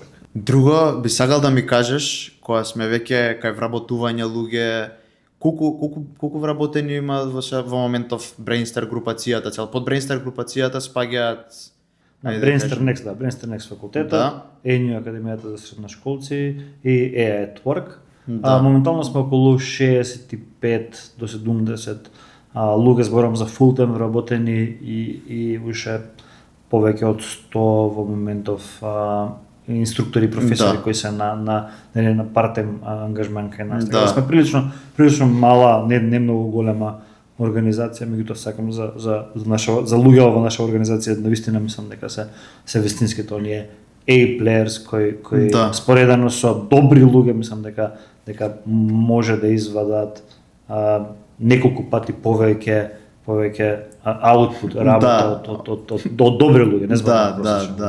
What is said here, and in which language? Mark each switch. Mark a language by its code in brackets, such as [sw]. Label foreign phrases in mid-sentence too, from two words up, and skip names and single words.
[mk] Друго, би сакал да ми кажеш, кога сме веќе кај вработување луѓе, колку вработени има во моментов Brainster групацијата, цел под Brainster групацијата спаѓаат Brainster Next факултета, ENU Академијата за средношколци и EA at Work. Моментално сме околу 65 до 70 луѓе, зборам за full-time вработени и уште повеќе од 100 во моментов инструктори и професори кои се на part-time ангажмент кај нас. Сме прилично мала, не многу голема организација, меѓутоа сакам за луѓе во наша организација, навистина мислам дека се вистинските оние A players кои споредано со добри луѓе мислам дека може да извадат неколку пати повеќе output работа од добри луѓе, не зборам просечно.